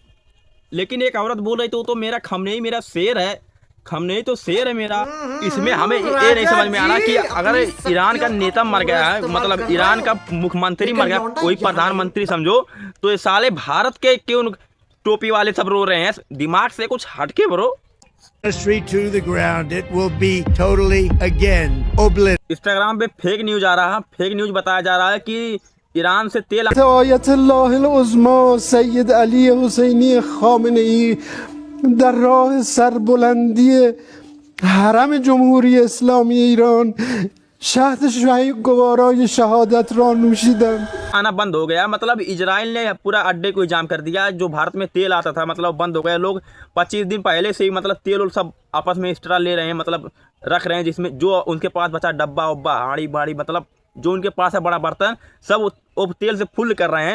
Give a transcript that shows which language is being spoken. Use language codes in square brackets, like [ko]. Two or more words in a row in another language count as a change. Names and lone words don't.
[hi] लेकिन एक औरत बोल रही थी, वो तो मेरा खमनेई मेरा शेर है, खमनेई तो शेर है मेरा। इसमें हमें ये नहीं समझ में आ रहा कि अगर ईरान का नेता मर गया है, मतलब ईरान का मुख्यमंत्री मर गया, कोई प्रधानमंत्री समझो, तो ये साले भारत के क्यों टोपी वाले सब रो रहे हैं? दिमाग से कुछ हटके ब्रो। [en] to the ground. It will be totally again obliterated. [hi] इंस्टाग्राम पे [en] fake news [hi] आ रहा है, [en] fake news [hi] बताया जा रहा है कि ईरान से तेल [fa] आयतुल्लाह उज़्मा सैयद अली हुसैनी खामेनेई در راه سربلندی حرم جمهوری اسلامی ایران شهد گوارای شهادت را نوشیدند. [hi] आना बंद हो गया। मतलब इजराइल ने पूरा अड्डे को जाम कर दिया। जो भारत में तेल आता था, मतलब बंद हो गया। लोग 25 दिन पहले से ही मतलब तेल और सब आपस में एक्स्ट्रा ले रहे हैं, मतलब रख रहे हैं, जिसमें जो उनके पास बचा डब्बा उब्बा हाड़ी बाड़ी, मतलब जो उनके पास है बड़ा बर्तन, सब वो तेल से फुल कर रहे हैं।